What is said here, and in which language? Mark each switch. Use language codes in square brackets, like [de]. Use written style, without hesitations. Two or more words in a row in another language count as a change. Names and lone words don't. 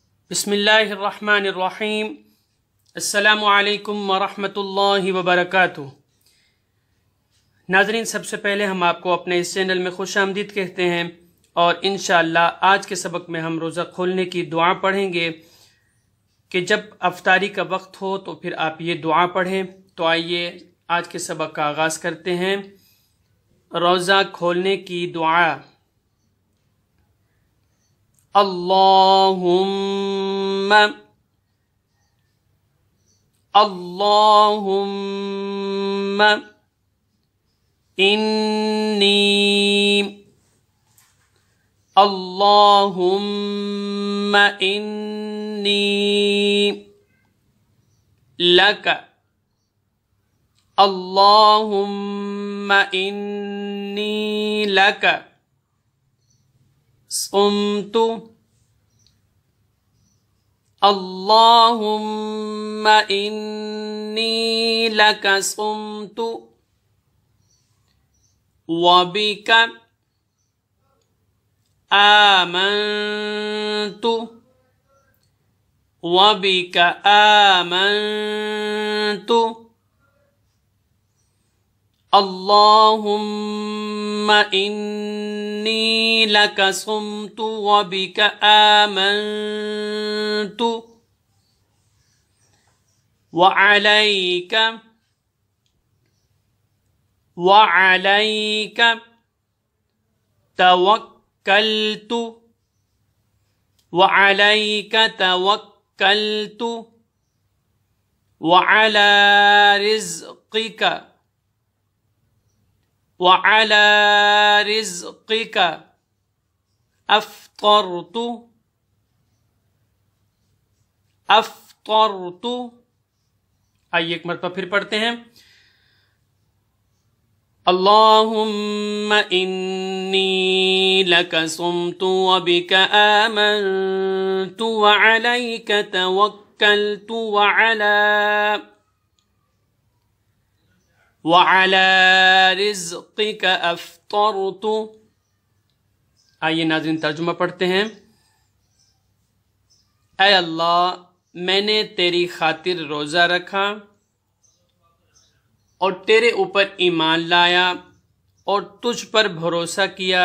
[ar] بسم الله الرحمن الرحيم۔ السلام عليكم ورحمة الله وبركاته. [ur] ناظرین، سب سے پہلے ہم آپ کو اپنے اس چینل میں خوش آمدید کہتے ہیں اور ان شاء اللہ آج کے سبق میں ہم روزہ کھولنے کی دعا پڑھیں گے کہ جب افطاری کا وقت ہو تو پھر آپ یہ دعا پڑھیں. تو آئیے آج کے سبق کا آغاز کرتے ہیں. روزہ کھولنے کی دعا. [ar] اللهم اللهم إني اللهم إني لك اللهم إني لك صمت اللهم إني لك صمت وبك آمنت وبك آمنت اللهم إني لك صمت وبك آمنت وعليك توكلت وعليك توكلت وعلى رزقك وعلى رزقك أفطرت أفطرت. [ur] آئیے ایک مرتبہ پھر پڑھتے ہیں. [ar] اللهم إني لك صمت وبك آمنت وعليك توكلت وعلى رزقك أفطرت. [ur] آئیے ناظرین ترجمہ پڑھتے ہیں. اے اللہ، میں نے تیری خاطر روزہ رکھا اور تیرے اوپر ایمان لایا اور تجھ پر بھروسہ کیا.